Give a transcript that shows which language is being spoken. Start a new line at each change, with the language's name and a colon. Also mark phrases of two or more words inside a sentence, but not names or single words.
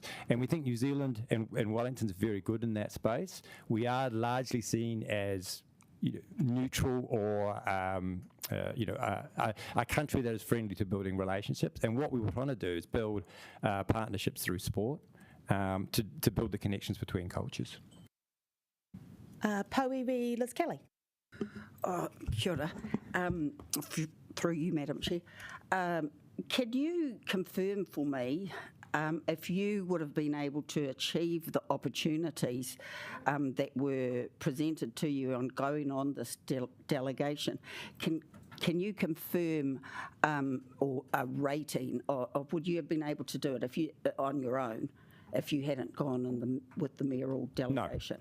English: And we think New Zealand and Wellington's very good in that space. We are largely seen as neutral or a country that is friendly to building relationships. And what we were trying to do is build partnerships through sport to build the connections between cultures. Pauiwi Liz Kelly.
Māori: Kia ora.
English: Through you, Madam Chair. Can you confirm for me if you would have been able to achieve the opportunities that were presented to you on going on this delegation? Can you confirm or a rating, or would you have been able to do it if you on your own if you hadn't gone with the mayoral delegation?